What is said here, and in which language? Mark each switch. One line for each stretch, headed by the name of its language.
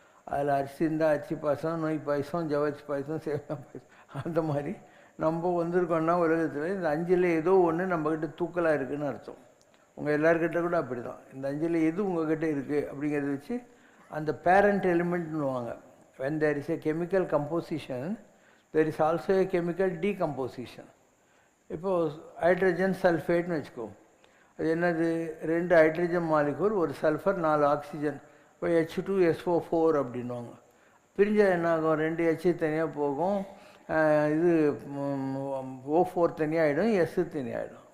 Tamil: அதில் அரிசி இருந்தால் அரிசி பாயசம், நொய் பாயசம், ஜவ்வரிசி பாயசம், சேமியா பாயசம். அந்த மாதிரி நம்ம வந்திருக்கோன்னா உலகத்தில் இந்த 5ல் ஏதோ ஒன்று நம்மக்கிட்ட தூக்கலாக இருக்குதுன்னு அர்த்தம். உங்கள் எல்லாருக்கிட்ட கூட அப்படி தான். இந்த 5ல் எது உங்கள்கிட்ட இருக்குது அப்படிங்கிறத வச்சு அந்த parent எலிமெண்ட்னுவாங்க.
English: when there is a chemical composition there is also a chemical decomposition.
Tamil: இப்போது ஹைட்ரஜன் சல்ஃபேட்னு வச்சுக்கோ, அது என்னது, 2 ஹைட்ரஜன் மாலிகூல், ஒரு சல்ஃபர், 4 ஆக்சிஜன். இப்போ H2SO4 அப்படின்வாங்க. பிரிஞ்சால் என்ன ஆகும், 2 H தனியாக போகும், இது O4 தனியாகிடும், S தனியாகிடும்.